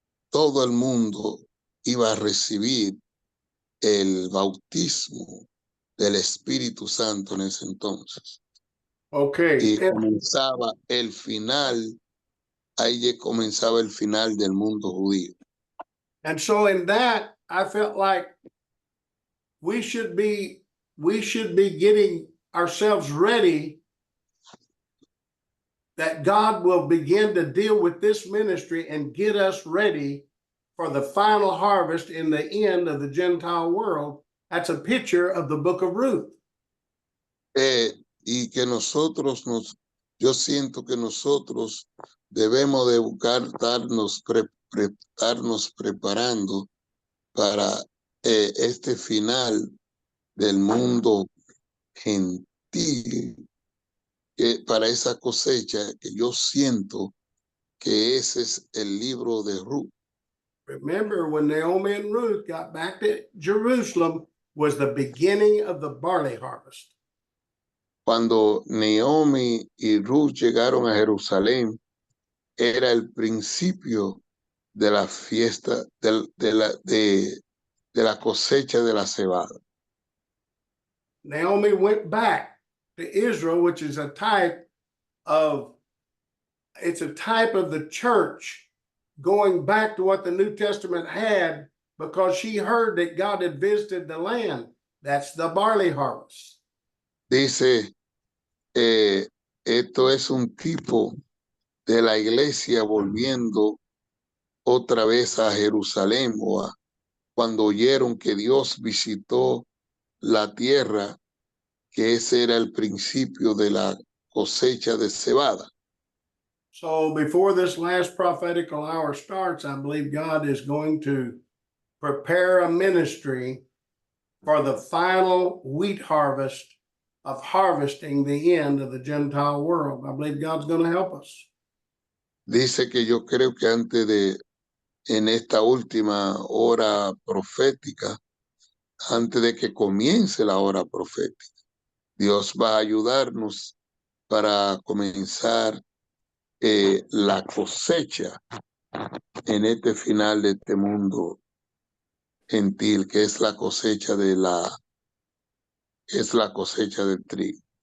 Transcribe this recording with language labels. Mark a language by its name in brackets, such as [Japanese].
[Spanish] todo el mundo iba a recibir el bautismo del Espíritu Santo en ese entonces. [English] Okay. [Spanish] Y comenzaba el final, ahí comenzaba el final del mundo judío. [English] And so in that, I felt like we should be getting ourselves ready that God will begin to deal with this ministry and get us ready for the final harvest in the end of the Gentile world. That's a picture of the book of Ruth. [Spanish] Y que yo siento que nosotros debemos de buscar estarnos preparando para este final del mundo gentil, para esa cosecha que yo siento que ese es el libro de Ruth. [English] Remember, when Naomi and Ruth got back to Jerusalem was the beginning of the barley harvest. [Spanish] Cuando Naomi y Ruth llegaron a Jerusalén, era el principio de la fiesta de la cosecha de la cebada. [English] Naomi went back to Israel, which is a type of the church going back to what the New Testament had because she heard that God had visited the land. That's the barley harvest. [Spanish] Dice, esto es un tipo de la iglesia volviendo otra vez a Jerusalén cuando oyeron que Dios visitó la tierra, que ese era el principio de la cosecha de cebada. [English] So before this last prophetical hour starts, I believe God is going to prepare a ministry for the final wheat harvest of harvesting the end of the Gentile world. I believe God's going to help us. [Spanish] Dice que yo creo que en esta última hora profética, antes de que comience la hora profética, Dios va a ayudarnos para comenzar la cosecha en este final de este mundo gentil, que es la cosecha del trigo.